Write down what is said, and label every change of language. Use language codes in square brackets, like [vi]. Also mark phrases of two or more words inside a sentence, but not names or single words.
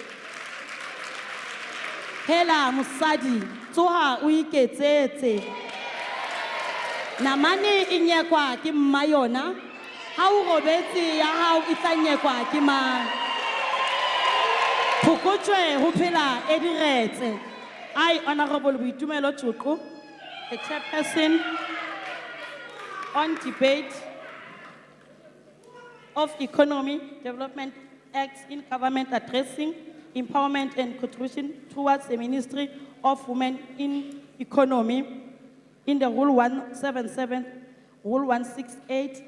[st] Hela mosadi tsoha o iketsetse namane e nyekwa ke mma yona ha o robetse ya hao e tla nyekwa ke mang. Phokotjwe ho phela e diretse. [en] I, Honorable Boitumelo Tshoko, the chairperson on debate of Economy Development Act in Government addressing empowerment and contribution towards the Ministry of Women in Economy in the Rule 177, Rule 168.